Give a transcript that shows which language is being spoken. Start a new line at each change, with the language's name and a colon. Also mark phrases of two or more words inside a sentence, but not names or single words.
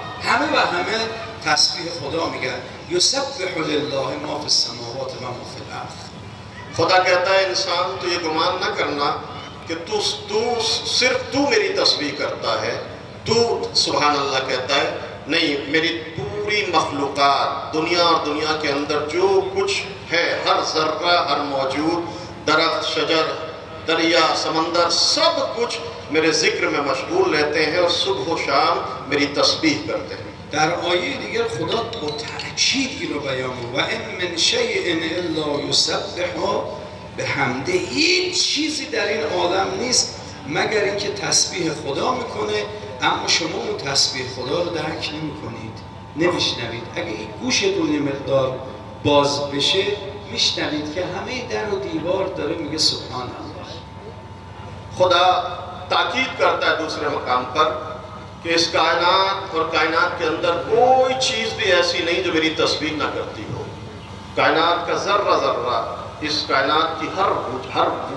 Persian: همه و همه تسبیح خدا میگن
Arabic: یسبح لله ما فی السماوات و ما فی الارض.
Urdu: خدا کہتا ہے انسان تو یہ گمان نہ کرنا کہ صرف تو میری تسبیح کرتا ہے، تو
Arabic: سبحان اللہ
Urdu: کہتا ہے، نہیں، میری پوری مخلوقات، دنیا اور دنیا کے اندر جو کچھ ہے، ہر ذرہ، ہر موجود، درخت، شجر، دریا، سمندر، سب کچھ میرے ذکر میں مشغول رہتے ہیں اور صبح و شام میری تسبیح کرتے ہیں.
Persian: در آیه دیگر خدا با تأکید اینو بیان می‌کنه
Arabic: و ان من شیء الا یسبح بحمده.
Persian: هیچ چیزی در این عالم نیست مگر اینکه تسبیح خدا میکنه، اما شما اون تسبیح خدا رو درک نمی‌کنید، نمیشنوید. اگه این گوشتون یه مقدار باز بشه میشنوید که همه در و دیوار داره میگه
Arabic: سبحان الله.
Urdu: خدا تاکید کرتا ہے دوسرے مقام پر کہ اس کائنات اور کائنات کے اندر کوئی چیز بھی ایسی نہیں جو میری تسبیح نہ کرتی ہو. کائنات کا ذرہ ذرہ، اس کائنات کی ہر